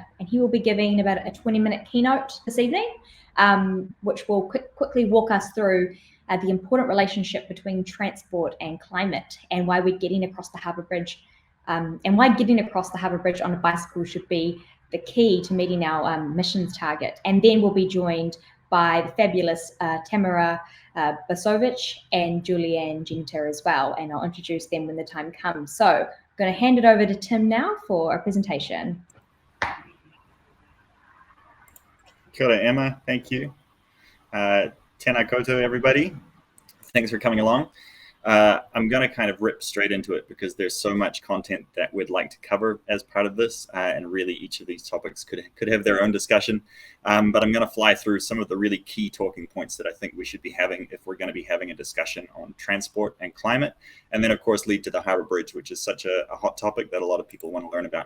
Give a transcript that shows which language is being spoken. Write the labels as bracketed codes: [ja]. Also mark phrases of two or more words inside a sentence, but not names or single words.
[en] And he will be giving about a 20-minute keynote this evening, which will quickly walk us through the important relationship between transport and climate, and why we're getting across the Harbour Bridge, and why getting across the Harbour Bridge on a bicycle should be the key to meeting our emissions target. And then we'll be joined by the fabulous Tamara Bozovic and Julie Anne Genter as well, and I'll introduce them when the time comes. So I'm going to hand it over to Tim now for a presentation. [mi] Kia ora, [en] Emma, thank you. [mi] Tēnā koutou, [en] everybody. Thanks for coming along. I'm going to kind of rip straight into it because there's so much content that we'd like to cover as part of this, and really each of these topics could have their own discussion. But I'm going to fly through some of the really key talking points that I think we should be having if we're going to be having a discussion on transport and climate, and then of course lead to the Harbour Bridge, which is such a hot topic that a lot of people want to learn about.